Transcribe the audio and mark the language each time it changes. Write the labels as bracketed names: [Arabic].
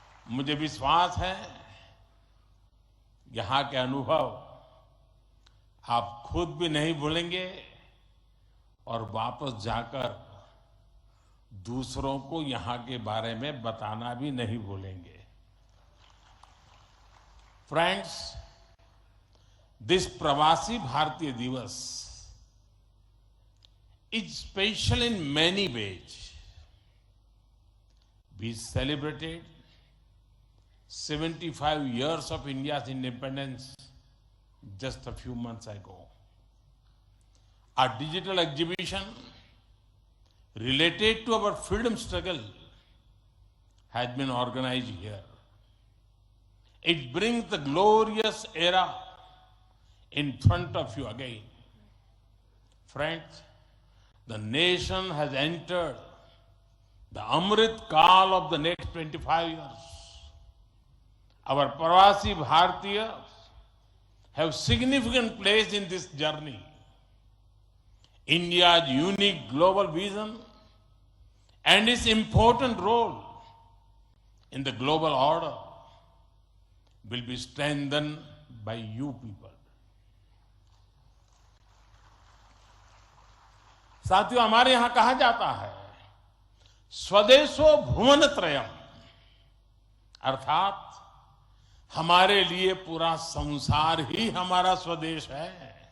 [Hindi] मुझे विश्वास है यहां के अनुभव आप खुद भी नहीं भूलेंगे और वापस जाकर दूसरों को यहां के बारे में बताना भी नहीं भूलेंगे। [English] Friends, this Pravasi Bharatiya Divas is special in many ways. We celebrated 75 years of India's independence just a few months ago. Our digital exhibition related to our freedom struggle has been organized here. It brings the glorious era in front of you again. Friends, the nation has entered the Amrit Kaal of the next 25 years. Our Pravasi Bhartiyas have significant place in this journey. India's unique global vision and its important role in the global order will be strengthened by you people. [Hindi] साथियों, हमारे यहां कहा जाता है [Sanskrit] स्वदेशो भुवन त्रयम, [Hindi] अर्थात हमारे लिए पूरा संसार ही हमारा स्वदेश है।